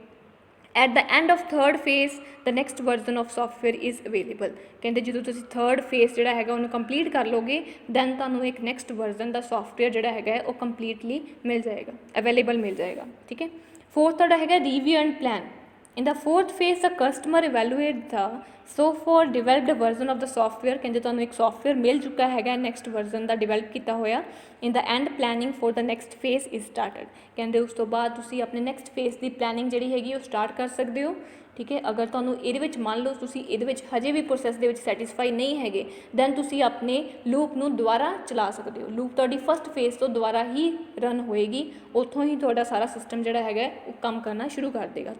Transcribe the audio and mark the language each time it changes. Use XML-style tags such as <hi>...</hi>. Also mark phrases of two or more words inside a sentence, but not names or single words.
<en>At the end of third phase the next version of software is available.</en> <pa>ਕਹਿੰਦੇ ਜਦੋਂ ਤੁਸੀਂ</pa> <en>third phase</en> <pa>ਜਿਹੜਾ ਹੈਗਾ ਉਹਨੂੰ ਕੰਪਲੀਟ ਕਰ ਲੋਗੇ ਦੈਨ ਤੁਹਾਨੂੰ ਇੱਕ</pa> <en>next version</en> <pa>ਦਾ ਸੋਫਟਵੇਅਰ ਜਿਹੜਾ ਹੈਗਾ ਉਹ ਕੰਪਲੀਟਲੀ ਮਿਲ ਜਾਏਗਾ, ਅਵੇਲੇਬਲ ਮਿਲ ਜਾਏਗਾ। ਠੀਕ ਹੈ, ਫੋਰਥ ਤੁਹਾਡਾ ਹੈਗਾ</pa> <en>review and plan. In the fourth phase, the customer evaluate the so far developed version of the software।</en> <pa>ਕਹਿੰਦੇ ਤੁਹਾਨੂੰ ਇੱਕ software ਮਿਲ ਚੁੱਕਾ ਹੈਗਾ</pa> <en>next version</en> <pa>ਦਾ ਡਿਵੈਲਪ ਕੀਤਾ ਹੋਇਆ।</pa> <en>In the end, planning for the next phase is started।</en> <pa>ਕਹਿੰਦੇ ਉਸ ਤੋਂ ਬਾਅਦ ਤੁਸੀਂ ਆਪਣੇ</pa> <en>next phase</en> <pa>ਦੀ ਪਲੈਨਿੰਗ ਜਿਹੜੀ ਹੈਗੀ ਉਹ ਸਟਾਰਟ ਕਰ ਸਕਦੇ ਹੋ। ਠੀਕ ਹੈ, ਅਗਰ ਤੁਹਾਨੂੰ ਇਹਦੇ ਵਿੱਚ ਮੰਨ ਲਓ ਤੁਸੀਂ ਇਹਦੇ ਵਿੱਚ ਹਜੇ ਵੀ ਪ੍ਰੋਸੈਸ ਦੇ ਵਿੱਚ ਸੈਟਿਸਫਾਈ ਨਹੀਂ ਹੈਗੇ ਦੈਨ ਤੁਸੀਂ ਆਪਣੇ ਲੂਪ ਨੂੰ ਦੁਬਾਰਾ ਚਲਾ ਸਕਦੇ ਹੋ। ਲੂਪ ਤੁਹਾਡੀ</pa> <en>first phase</en> <pa>ਤੋਂ ਦੁਬਾਰਾ ਹੀ ਰਨ ਹੋਏਗੀ, ਉੱਥੋਂ ਹੀ ਤੁਹਾਡਾ ਸਾਰਾ ਸਿਸਟਮ ਜਿਹੜਾ ਹੈਗਾ ਉਹ ਕੰਮ ਕਰਨਾ ਸ਼ੁਰੂ ਕਰ ਦੇਗਾ।</pa>